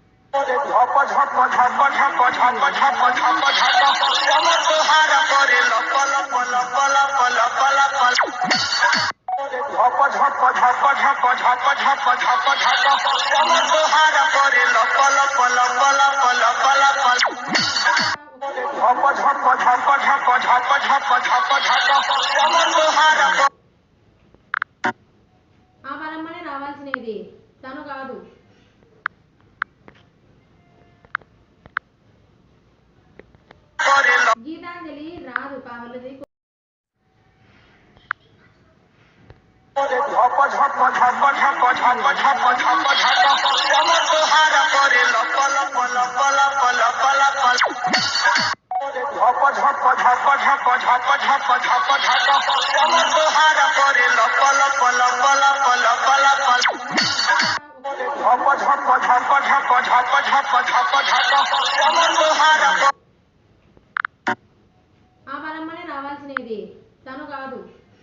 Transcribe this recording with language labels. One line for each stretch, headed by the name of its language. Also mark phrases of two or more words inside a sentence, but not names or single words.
Bhojpuri: झप झप झप झप झप झप झप झप कमर तोहार करे लप लप लप लप लप लप झप झप झप झप झप झप झप झप कमर तोहार करे लप लप लप लप लप लप झप झप झप झप झप झप झप झप कमर तोहार
Telugu: ఆ పరమ్మనే రావాల్సినది తను కాదు. గీతాంజలి రాదు కావలది.
Bhojpuri: झप झप झप झप झप झप झप झप कमर तोहार करे लप लप लप लप लप लप झप झप झप झप झप झप झप झप कमर तोहार करे लप लप लप लप लप लप झप झप झप झप झप झप झप झप कमर तोहार
Telugu: ఆ పరమ్మనే రావాల్సినది తను కాదు.